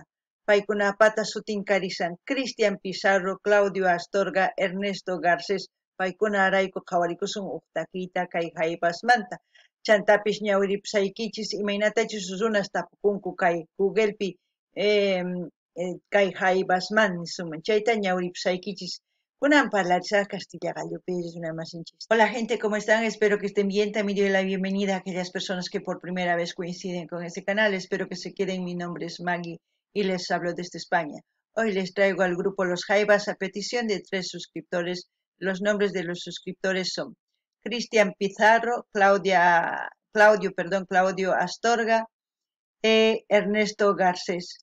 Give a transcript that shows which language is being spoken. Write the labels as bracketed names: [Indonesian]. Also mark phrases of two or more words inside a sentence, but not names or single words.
[Quechua] Paykunapata sutin karisan Cristian Pizarro, Claudio Astorga, Ernesto Garcés, paykuna arayku qhawarikusun uq takiyta kay Jaivasmanta. Chantapish ñawiripusaykichis imaynatachus runas tapukunku kay Googlepi kay Jaivasman nisuman chayta ñawiripusaykichis kunan parlarisaq Castilla gallopi runamasinchis. [Spanish] Hola gente, ¿cómo están? Espero que estén bien. También doy la bienvenida a aquellas personas que por primera vez coinciden con este canal. Espero que se queden. Mi nombre es Maggie y les hablo desde España. Hoy les traigo al grupo Los Jaivas a petición de 3 suscriptores. Los nombres de los suscriptores son Cristian Pizarro, Claudio Astorga e Ernesto Garcés.